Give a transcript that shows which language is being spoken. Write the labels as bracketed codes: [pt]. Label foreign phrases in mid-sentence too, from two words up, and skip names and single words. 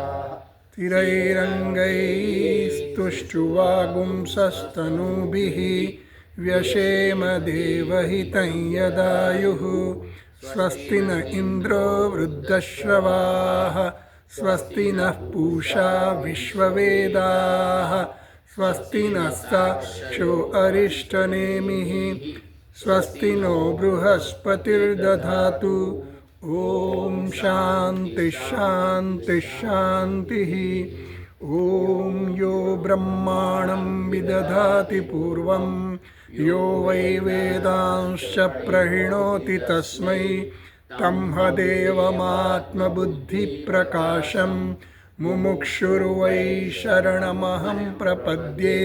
[sa] स्थिरैरङ्गैस्तुष्टुवागुंसस्तनूभिः व्यशेम देवहितं यदायुः स्वस्ति न इन्द्रो वृद्धश्रवाः स्वस्ति नः पूषा विश्ववेदाः स्वस्ति नस्ताक्षो अरिष्टनेमिः स्वस्ति नो बृहस्पतिर्दधातु ઓમ શાંતિ શાંતિ શાંતિ. ઓમ યો બ્રહ્માણં વિદધાતિ પૂર્વં યો વૈ વેદાંશ્ચ પ્રહિણોતિ તસ્મૈ તમ્હદેવમાત્મબુદ્ધિપ્રકાશં મુમુક્ષુર્વૈ શરણમહં પ્રપદ્યે.